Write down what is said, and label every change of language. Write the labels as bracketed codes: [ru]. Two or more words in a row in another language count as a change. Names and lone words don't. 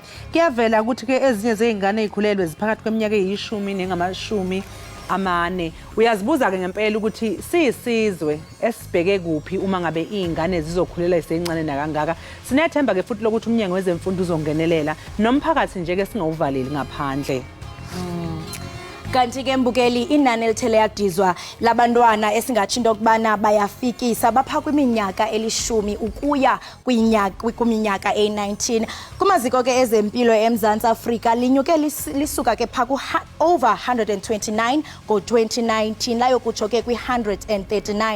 [zu] Kuyavela ukuthi ke ezinye zeingane ezikhulelwe ziphakathi kweminyaka eyishumi nengamashumi amane. Uyazibuza ke ngempela ukuthi siyisizwe esibheke kuphi uma ngabe izingane zizokhulela isencane nakangaka. Sinethemba ke futhi lokuthi umnyango wezemfundo uzongenelela nomphakathi nje ke singawuvaleli ngaphandle. [xh] Kanti ke mbukeli inani elithele yadizwa labantwana esingatsho into yokubana bayafikisa bapha kwiminyaka elishumi ukuya kwiminyaka e-19 kumaziko ke ezempilo eMzantsi Afrika linyuke lisuka ke pha over 129 ngo-2019 layo kutsho ke kwi-139.